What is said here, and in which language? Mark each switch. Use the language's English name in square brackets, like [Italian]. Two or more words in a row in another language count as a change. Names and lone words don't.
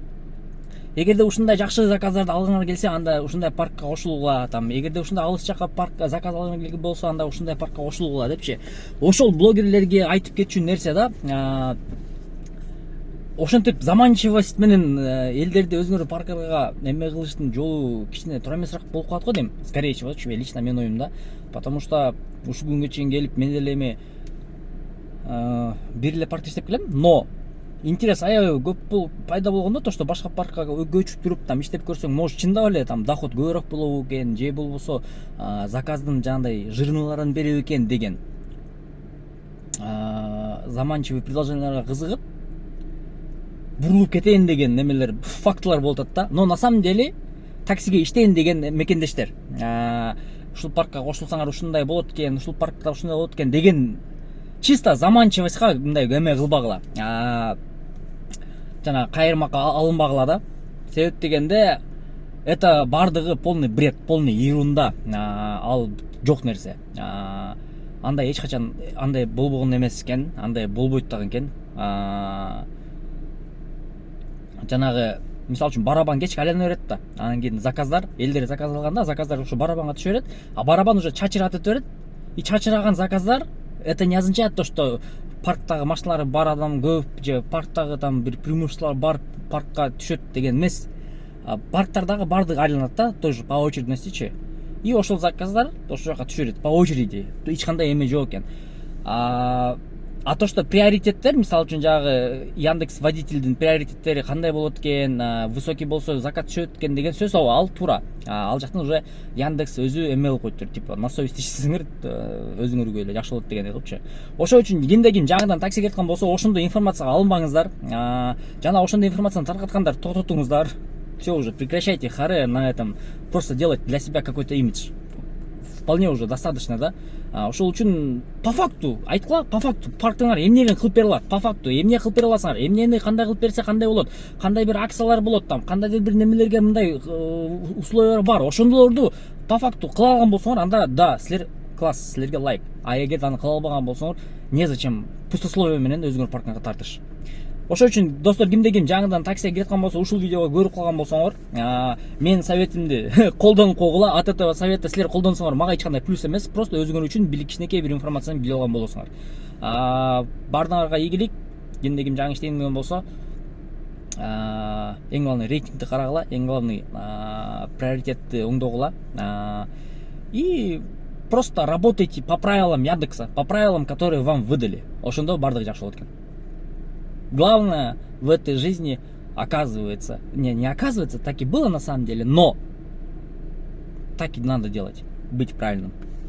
[Kyrgyz] Эгерде ушундай жакшы заказдарды алгыңар келсе, анда ушундай паркка кошулгула, там эгерде ушундай алыс жакка паркка заказ алгыңар келген болсо, анда ушундай паркка кошулгула депчи. Ошол блогерлерге айтып кетчү нерсе да, ошентип заманчивость менен элдерди өзүңөр паркка эме кылыштын жолу кичине туура эмесирээк болуп калат го дейм. [Russian] Скорее всего, лично [Kyrgyz] менин оюмда. [Russian] Потому что [Kyrgyz] ушул күнгө чейин келип мен деле эми бир эле паркта иштеп келем, [Russian] но интерес [Kyrgyz] аябай көп пайда болгондо, [Russian] то что [Kyrgyz] башка паркка көчүп туруп там иштеп көрсөң, может чындап эле там доход көбүрөөк болобу экен, же болбосо заказдын жандай жирныларын береби экен деген заманчивый предложенияларга кызыгып бурулуп кетейин деген немелер, фактылар болуп атат да. [Russian] Но на самом деле [Kyrgyz] таксиге иштейин деген мекендештер, ушул паркка кошулсаңар ушундай болот экен, ушул паркта ушундай болот экен деген чисто заманчивостька мындай эме кылбагыла, жана кайырмакка алынбагыла да. Себеп дегенде это бардыгы [Russian] полный бред, полный ерунда, [Kyrgyz] ал жок нерсе. Андай эч качан андай болбогон эмес экен, андай болбойт дагы экен. Жанагы мисалы үчүн барабан кечке айлана берет да. Анан кийин заказдар, элдер заказ алганда, заказдар ушу барабанга түшө берет, барабан уже чачыратып берет. И чачыраган заказдар [Russian] это не означает то, что [Kyrgyz] парктагы машиналар бар адам көп, же парктагы там бир преимуществолор бар паркка түшөт деген эмес. Парктардагы бардыгы айланат да, [Russian] тоже по очередностичи. [Kyrgyz] И ошол заказдар ошол жака түшө берет [Russian] по очереди. [Kyrgyz] Эч кандай эме жок экен. [Russian] А то, что [Kyrgyz] приоритеттер, мисалы үчүн жагы Яндекс водительдин приоритеттери кандай болот экен, высокий болсо заказ түшөт экен деген сөз, ал туура. Ал жактан уже Яндекс өзү эме кылып коюптур, [Russian] типа на совесть [Kyrgyz] ишсеңер өзүңөргө эле жакшы болот дегендей кылыпчы. Ошол үчүн кимде ким жаңыдан такси кеткан болсо, ошондой информацияга алынбаңыздар. Жана ошондой информацияны таркаткандар токтотуңуздар. [Russian] Все, уже прекращайте харе на этом, просто делать для себя какой-то имидж. Вполне уже достаточно, да. [Kyrgyz] Ошол үчүн [Russian] по факту [Kyrgyz] айткыла, [Russian] по факту [Kyrgyz] парктыңар эмнени кылып бере алат, [Russian] по факту [Kyrgyz] эмне кылып бере аласыңар, эмнени кандай кылып берсе кандай болот, кандай бир акциялар болот, там кандайдыр бир немелерге мындай условиялар бар, ошондолорду [Russian] по факту [Kyrgyz] кыла алган болсоңор, анда да, силер класс, силерге лайк. Эгерде аны кыла албаган болсоңор, [Russian] незачем пустословие [Kyrgyz] менен өзүңөр паркыңарга тартыш. Ошол үчүн достор, кимде ким жаңыдан таксиге кирткан болсо, ушул видеого көрүп калган болсоңор, менин советимди колдонуп койгула. [Russian] От этого совета [Kyrgyz] силер колдонсоңор мага эч кандай плюс эмес, просто өзүңөр үчүн кичинекей бир информацияны билип алган болосуңар. Баарыңарга ийгилик. Кимде ким жаңы иштейин деген болсо, эң главный рейтингди карагыла, эң главный приоритетти оңдогула. [Russian] И просто работайте по правилам Яндекса, по правилам, которые вам выдали. [Kyrgyz] Ошондо баардыгы жакшы болот экен. [Russian] Главное в этой жизни, оказывается, не оказывается, так и было на самом деле, но так и надо делать, быть правильным.